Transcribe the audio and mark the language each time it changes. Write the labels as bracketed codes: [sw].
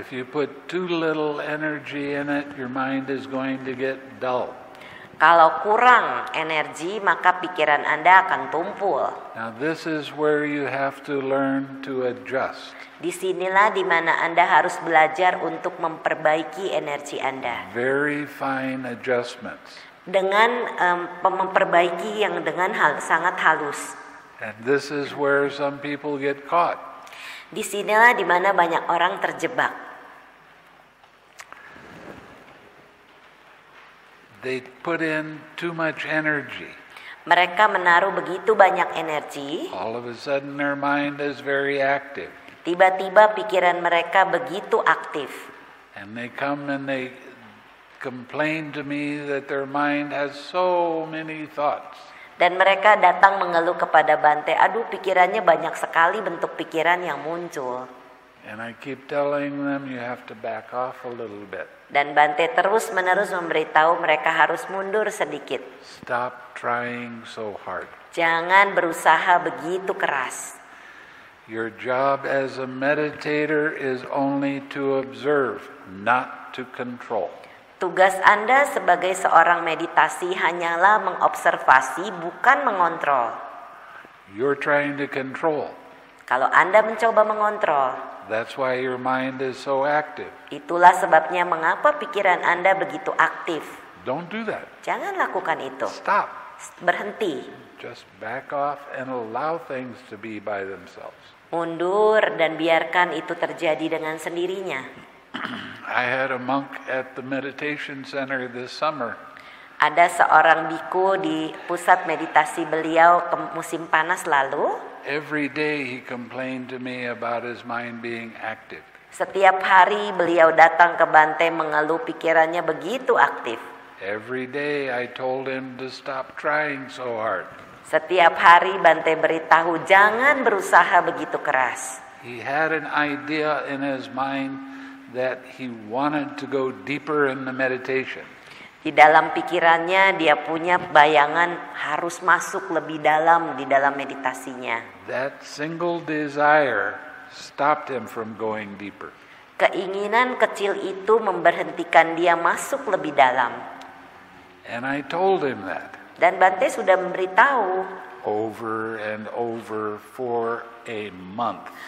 [en] If you put too little energy in it, your mind is going to get dull. [id] Kalau kurang energi, maka pikiran Anda akan tumpul. [en] Now this is where you have to learn to adjust. [id] Disinilah di mana Anda harus belajar untuk memperbaiki energi Anda. [en] Very fine adjustments. [id] Dengan memperbaiki yang dengan sangat halus. [en] And this is where some people get caught. [id] Disinilah di mana banyak orang terjebak. [en] They put in too much energy. [id] Mereka menaruh begitu banyak energi, [en] All of a sudden their mind is very active. [id] tiba-tiba pikiran mereka begitu aktif. [en] And they come and they complain to me that their mind has so many thoughts. [id] Dan mereka datang mengeluh kepada Bante, aduh pikirannya banyak sekali bentuk pikiran yang muncul. [en] And I keep telling them you have to back off a little bit. [id] Dan Bante terus-menerus memberitahu mereka harus mundur sedikit. [en] Stop trying so hard. [id] Jangan berusaha begitu keras. [en] Your job as a meditator is only to observe, not to control. [id] Tugas Anda sebagai seorang meditasi hanyalah mengobservasi, bukan mengontrol. [en] You're trying to control. [id] Kalau Anda mencoba mengontrol, [en] That's why your mind is so active. [id] itulah sebabnya mengapa pikiran Anda begitu aktif. [en] Don't do that. [id] Jangan lakukan itu. [en] Stop. [id] Berhenti. [en] Just back off and allow things to be by themselves. [id] Mundur dan biarkan itu terjadi dengan sendirinya. [en] I had a monk at the meditation center this summer. [id] Ada seorang biku di pusat meditasi beliau musim panas lalu. [en] Every day he complained to me about his mind being active. [id] Setiap hari beliau datang ke Bante mengeluh pikirannya begitu aktif. [en] Every day I told him to stop trying so hard. [id] Setiap hari Bante beritahu jangan berusaha begitu keras. [en] He had an idea in his mind that he wanted to go deeper in the meditation. [id] Di dalam pikirannya dia punya bayangan harus masuk lebih dalam di dalam meditasinya. [en] That single desire stopped him from going deeper. [id] Keinginan kecil itu memberhentikan dia masuk lebih dalam. [en] And I told him that [id] Dan Bante sudah memberitahu [en] over and over for a month.